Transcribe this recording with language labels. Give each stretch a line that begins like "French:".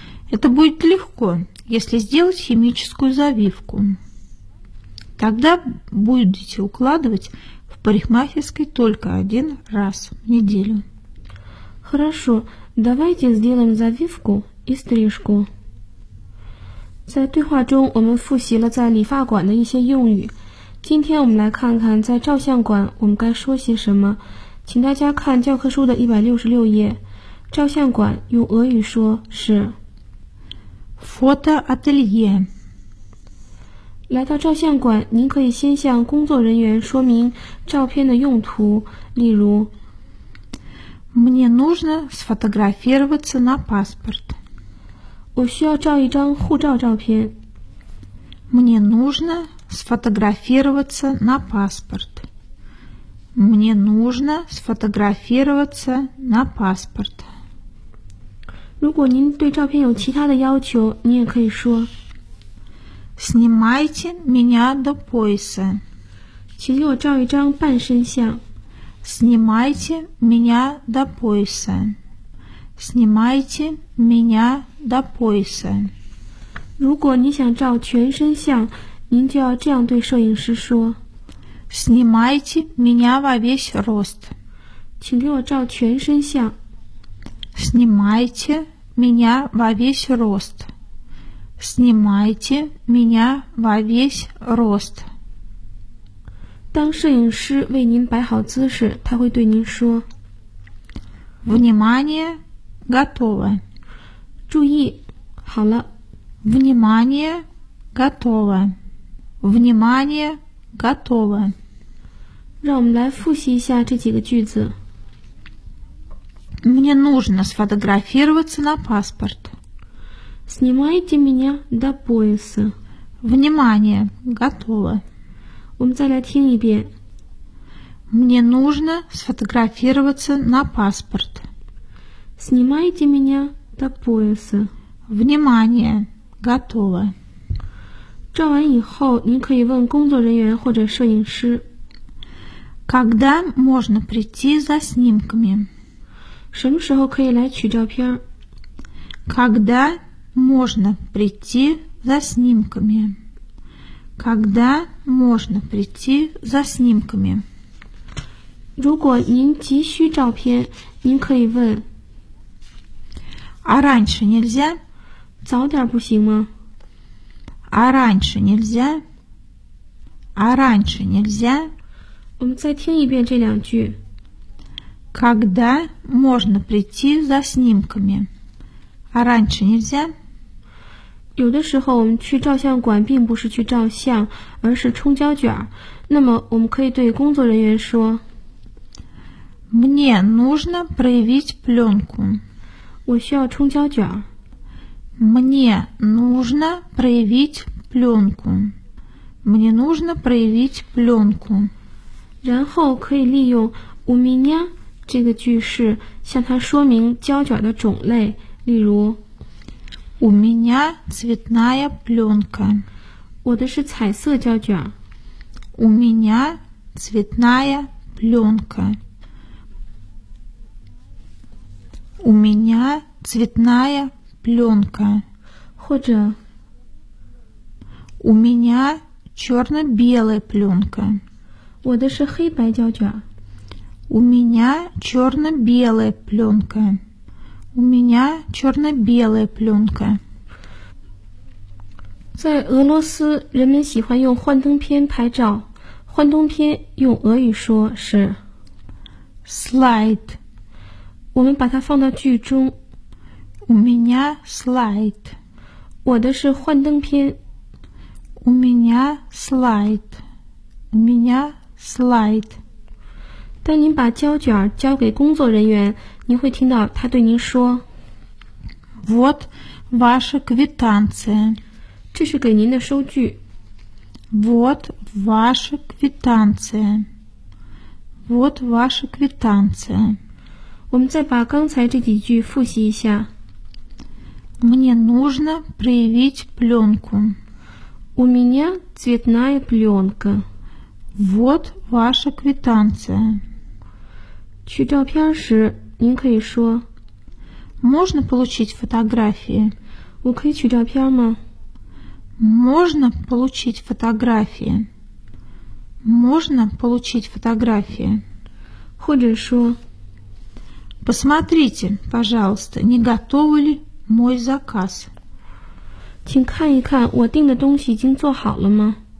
Russian: Это будет легко, если сделать химическую завивку. Тогда будете укладывать в парикмахерской только один раз в неделю. Хорошо, давайте сделаем завивку и стрижку.
Chinese: 在对话中我们复习了在理发馆的一些用语。今天我们来看看在照相馆我们该说些什么。请大家看教科书的166页。照相馆用俄语说是
Russian: фотоателье。
Chinese: 来到照相馆，您可以先向工作人员说明照片的用途，例如
Russian: Мне нужно сфотографироваться на паспорт.
Chinese: 我需要照一张护照照片。
Russian: Мне нужно сфотографироваться на паспорт. Мне нужно сфотографироваться на паспорт.
Chinese: 如果您对照片有其他的要求，你也可以说
Russian: Снимайте меня до пояса.
Chinese: 请给我照一张半身像。
Russian: Снимайте меня до пояса. Снимайте меня до пояса.
Chinese: 如果你想照全身像，您就要这样对摄影师说。
Russian: Снимайте меня во весь рост.
Chinese: 请给我照全身像。
Russian: Снимайте меня во весь рост. Снимайте меня во весь рост.
Chinese: 当摄影师为您摆好姿势，他会对您说
Russian: Внимание, готово.
Chinese: 注意，好了。
Russian: Внимание, готово. Внимание, готово.
Chinese: 让我们来复习一下这几个句子。
Russian: Мне нужно сфотографироваться на паспорт. Снимайте меня до пояса. Внимание, готово.
Chinese: 我们再来听一遍。
Russian: Мне нужно сфотографироваться на паспорт. Снимайте меня до пояса. Внимание, готово.
Chinese: 照完以后，您可以问工作人员或者摄影师。
Russian: Когда можно прийти за снимками?
Chinese: 什么时候可以来取照片？
Russian: Когда можно прийти за снимками? Когда можно прийти за снимками?
Chinese: 如果您急需照片，您可以问。
Russian: А раньше нельзя?
Chinese: 早点不行吗？
Russian: А раньше нельзя? А раньше нельзя?
Chinese: 我们再听一遍这两句。
Russian: Когда можно прийти за снимками? А раньше нельзя?
Chinese: 有的时候我们去照相馆并不是去照相，而是冲胶卷。那么我们可以对工作人员说。
Russian: Мне нужно проявить пленку.
Chinese: 我需要冲胶卷。
Russian: Мне нужно проявить пленку. Мне нужно проявить пленку.
Chinese: 然后可以利用
Russian: у меня
Chinese: 这个句式向他说明胶卷的种类，例如
Russian: У меня цветная пленка.
Chinese: 我的是彩色胶卷。
Russian: У меня цветная пленка. У меня цветная пленка.
Chinese: 或者
Russian: У меня черно-белая пленка.
Chinese: 我的是黑白胶卷。
Russian: У меня черно-белая пленка. У меня черно-белая пленка.
Chinese: 在俄罗斯，人们喜欢用幻灯片拍照。幻灯片用俄语说是
Russian: slide.
Chinese: 我们把它放到剧中。
Russian: У меня слайд.
Chinese: 我的是幻灯片。
Russian: У меня слайд. У меня слайд.
Chinese: 当您把胶卷交给工作人员，您会听到他对您说
Russian: Вот ваша квитанция.
Chinese: 这是给您的收据。
Russian: Вот ваша квитанция. Вот ваша квитанция.
Chinese: 我们再把刚才这几句复习一下。
Russian: Мне нужно проявить пленку. У меня цветная пленка. Вот ваша квитанция.
Chinese: 取照片时，您可以说
Russian: Можно получить фотографии?
Chinese: 我可以取照片吗？
Russian: Можно получить фотографии? Можно получить фотографии?
Chinese: 或者说
Russian: Посмотрите, пожалуйста, не готов ли мой заказ?
Chinese: 请看一看，我订的东西已经做好了吗？